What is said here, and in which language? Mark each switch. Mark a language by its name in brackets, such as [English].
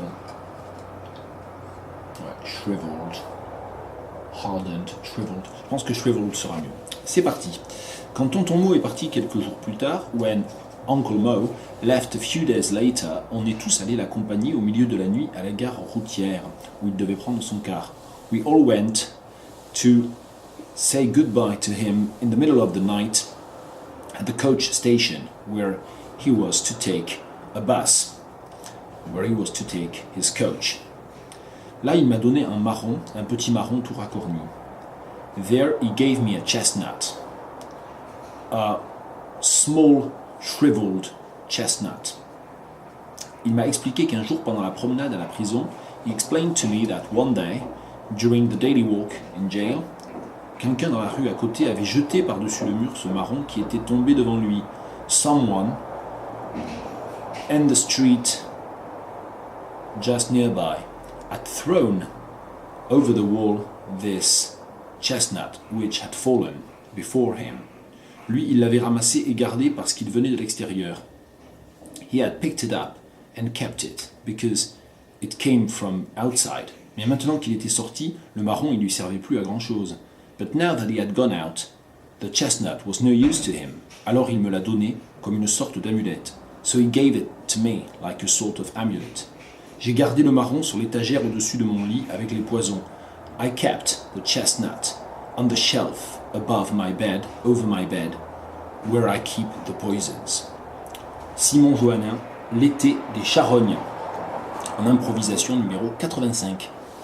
[French] Ouais, shriveled. [English] Hardened, shriveled. [French] Je pense que shriveled sera mieux. C'est parti. Quand Tonton Mo est parti quelques jours plus tard, [English] when Uncle Mo left a few days later, [French] on est tous allés l'accompagner au milieu de la nuit à la gare routière où il devait prendre son car. [English] We all went to say goodbye to him in the middle of the night at the coach station where he was to take a bus, where he was to take his coach. [French] Là, il m'a donné un marron, un petit marron tout racorni. [English] There he gave me a chestnut, a small shriveled chestnut. [French] Il m'a expliqué qu'un jour pendant la promenade à la prison, [English] he explained to me that one day, during the daily walk in jail, [French] quelqu'un dans la rue à côté avait jeté par-dessus le mur ce marron qui était tombé devant lui. [English] Someone in the street just nearby had thrown over the wall this chestnut which had fallen before him. [French] Lui, il l'avait ramassé et gardé parce qu'il venait de l'extérieur. [English] He had picked it up and kept it because it came from outside. [French] Mais maintenant qu'il était sorti, le marron, il lui servait plus à grand-chose. [English] But now that he had gone out, the chestnut was no use to him. [French] Alors il me l'a donné comme une sorte d'amulette. [English] So he gave it to me like a sort of amulet. [French] J'ai gardé le marron sur l'étagère au-dessus de mon lit avec les poisons. [English] I kept the chestnut on the shelf above my bed, over my bed, where I keep the poisons. [French] Simon Johannin, L'été des charognes, en improvisation numéro 85.